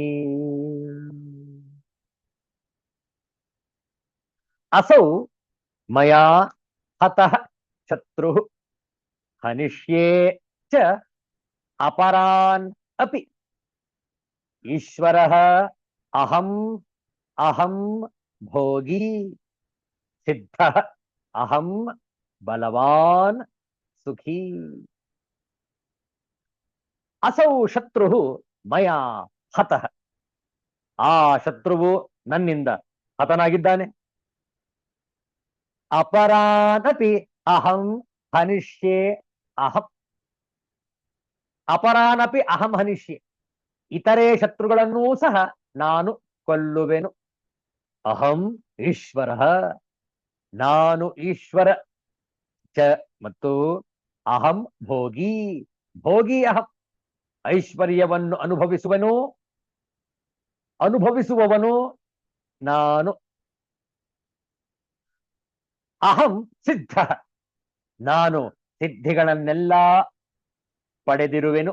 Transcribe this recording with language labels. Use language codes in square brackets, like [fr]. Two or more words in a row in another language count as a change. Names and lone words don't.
[sa] असौ मया हतः शत्रुः हनिष्ये च अपरान् अपि ईश्वरः अहम् अहं भोगी सिद्धः अहं बलवान् सुखी. असौ ಶತ್ರುಃ ಮಯಾ ಹತಃ. [kn] ಆ ಶತ್ರುವು ನನ್ನಿಂದ ಹತನಾಗಿದ್ದಾನೆ. [sa] ಅಪರಾನಪಿ ಅಹಂ ಹನಿಷ್ಯೆ ಅಹಂ. ಅಪರಾನಪಿ ಅಹಂ ಹನಿಷ್ಯೆ. [kn] ಇತರೆ ಶತ್ರುಗಳನ್ನೂ ಸಹ ನಾನು ಕೊಲ್ಲುವೆನು. [sa] ಅಹಂ ಈಶ್ವರ. [kn] ನಾನು ಈಶ್ವರ. [sa] ಚ ಮತ್ತು ಅಹಂ ಭೋಗಿ. ಭೋಗಿ ಅಹಂ. [kn] ಐಶ್ವರ್ಯವನ್ನು ಅನುಭವಿಸುವವನು ನಾನು. [sa] ಅಹಂ ಸಿದ್ಧ. [kn] ನಾನು ಸಿದ್ಧಿಗಳನ್ನೆಲ್ಲ ಪಡೆದಿರುವೆನು.